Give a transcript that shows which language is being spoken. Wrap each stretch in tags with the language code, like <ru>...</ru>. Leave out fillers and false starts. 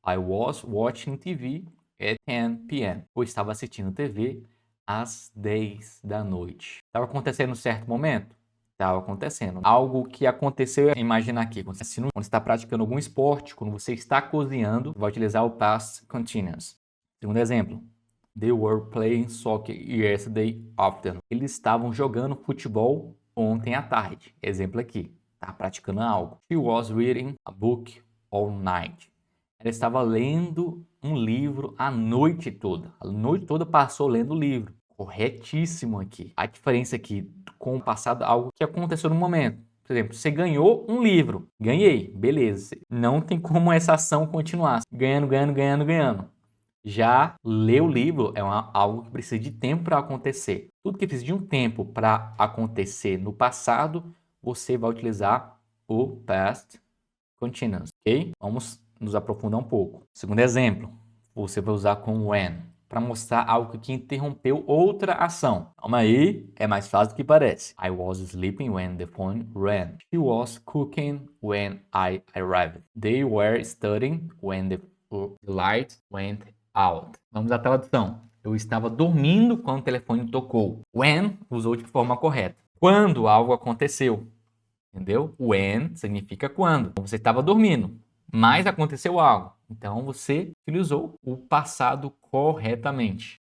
<en>I was watching TV at 10 p.m.</en> <pt>Eu estava assistindo TV às 10 da noite. Estava acontecendo em certo momento? Estava acontecendo. Algo que aconteceu, imagina aqui, quando você está praticando algum esporte, quando você está cozinhando, vai utilizar o past continuous. Segundo exemplo.</pt> <en>They were playing soccer yesterday afternoon.</en> <pt>Eles estavam jogando futebol ontem à tarde. Exemplo aqui, tá praticando algo.</pt> <en>She was reading a book all night.</en> <pt>Ela estava lendo um livro a noite toda. A noite toda passou lendo o livro. Corretíssimo aqui. A diferença aqui com o passado, algo que aconteceu no momento. Por exemplo, você ganhou um livro. Ganhei, beleza. Não tem como essa ação continuar. Ganhando, ganhando, ganhando, ganhando. Já ler o livro é algo que precisa de tempo para acontecer. Tudo que precisa de um tempo para acontecer no passado, você vai utilizar o past continuous, ok? Vamos nos aprofundar um pouco. Segundo exemplo, você vai usar com when, para mostrar algo que interrompeu outra ação. Calma aí, é mais fácil do que parece.</pt> <en>I was sleeping when the phone rang. She was cooking when I arrived. They were studying when the light went out.</en> <pt>Vamos à tradução. Eu estava dormindo quando o telefone tocou. When usou de forma correta. Quando algo aconteceu. Entendeu? When significa quando. Você estava dormindo, mas aconteceu algo. Então você utilizou o passado corretamente.</pt>